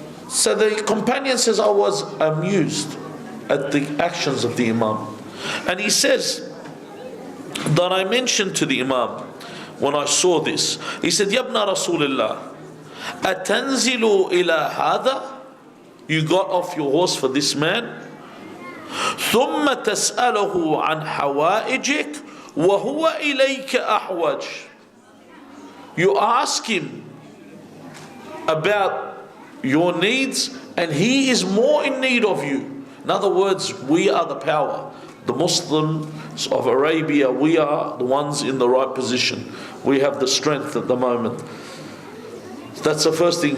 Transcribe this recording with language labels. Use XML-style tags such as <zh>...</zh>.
<en>So the companion says, I was amused at the actions of the Imam. And he says that I mentioned to the Imam when I saw this, he said,</en> <ar>Yabna Rasulullah, atanzilu ila hada?</ar> <en>You got off your horse for this man?</en> <ar>ثم تسأله عن حوائجك وهو إليك أحوج.</ar> <en>You ask him about your needs and he is more in need of you. In other words, we are the power. The Muslims of Arabia, we are the ones in the right position. We have the strength at the moment. That's the first thing.</en>